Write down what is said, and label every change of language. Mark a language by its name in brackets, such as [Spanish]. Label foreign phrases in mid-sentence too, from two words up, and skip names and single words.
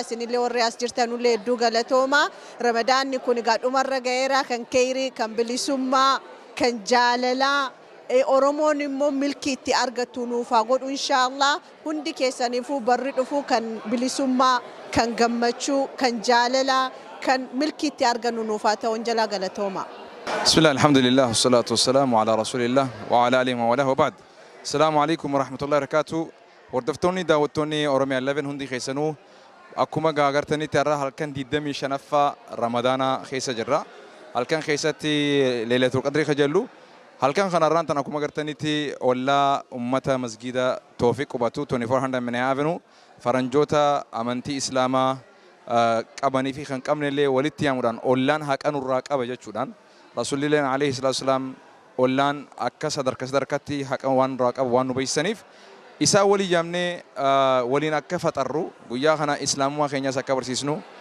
[Oromo] Isinillee warri as jirtanullee hedduu galatoomaa. Ramadaanni kun gaadhumarra ga'eera kan khayrii, kan bilisummaa, kan jaalalaa. Oromoon immoo milkii itti argatu nuuf haa godhu inshallah. Hundi keessaniifuu barri dhufu kan bilisummaa, kan gammachuu, kan jaalalaa, kan milkii itti argannu nuuf haa ta'u jalaa galatooma. [Arabic] بسم الله، الحمد لله، والصلاة والسلام على رسول الله وعلى آله وولاه بعد. السلام عليكم ورحمة الله وبركاته. [Oromo] Hordoftoonni daawwattoonni OROMIA11 hundi keessanuu akkuma gaagartanitti har'a halkan 25ffaa Ramadaana keessa jirra. Halkan keessatti Leelatul Qadrii kajallu. Halkan kanarraan tan akkuma gartanitti ollaa ummata masgida Tawfiq qubatu 2400 Minneapolis Avenue faranjoota amantii islaamaa qabanii fi kan qabnellee walitti yaamuudhaan ollaan haqanurraa qaba jechuudhaan Rasuulilleen [Arabic] عليه الصلاة والسلام [Oromo] ollaan akka sadarkatti haqan waan irraa qabu waan nu beeksisaniif isaa walii yaamnee waliin akka faxarru guyyaa kana islaamummaa keenyas akka barsiisnu